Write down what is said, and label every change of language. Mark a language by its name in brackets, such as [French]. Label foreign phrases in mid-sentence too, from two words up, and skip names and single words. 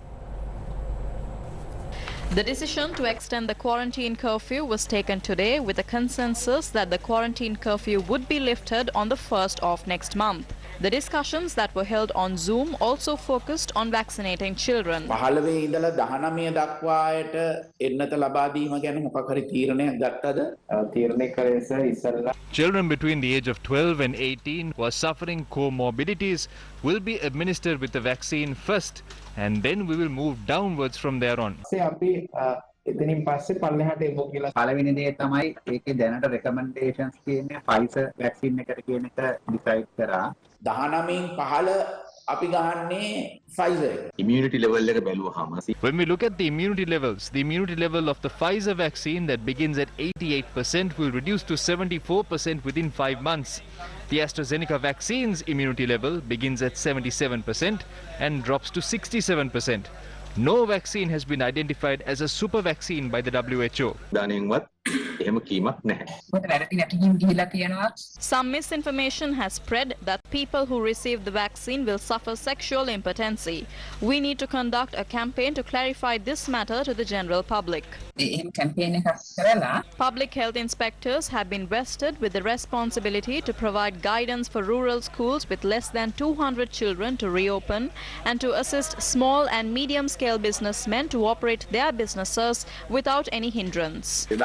[English] The decision to extend the quarantine curfew was taken today with a consensus that the quarantine curfew would be lifted on the 1st of next month. The discussions that were held on Zoom also focused on vaccinating children. [Sinhala] 15 ඉඳලා 19 දක්වා අයට එන්නත ලබා දීම ගැන මොකක් හරි තීරණයක් ගත්තද? තීරණය කරේ සර් ඉස්සෙල්ලා. [English] Children between the age of 12 and 18 who are suffering comorbidities will be administered with the vaccine first, and then we will move downwards from there on. [Sinhala] අපි එතනින් පස්සේ පල්ලෙහාට එමු කියලා පළවෙනි දේ තමයි ඒකේ දැනට recommendations කියන්නේ Pfizer vaccine එකට කියන එක decide කරා. 19න් 15 අපි ගහන්නේ Pfizer. [English] Immunity level [Sinhala] එක බැලුවාම [English] when we look at the immunity level of the Pfizer vaccine that begins at 88% will reduce to 74% within 5 months. The AstraZeneca vaccine's immunity level begins at 77% and drops to 67%. No vaccine has been identified as a super vaccine by the WHO. [Sinhala] දාණයෙන්වත් එහෙම කීමක් නැහැ. [English] Some misinformation has spread that people who receive the vaccine will suffer sexual impotency. We need to conduct a campaign to clarify this matter to the general public. Public health inspectors have been vested with the responsibility to provide guidance for rural schools with less than 200 children to reopen and to assist small and medium-scale businessmen to operate their businesses without any hindrance.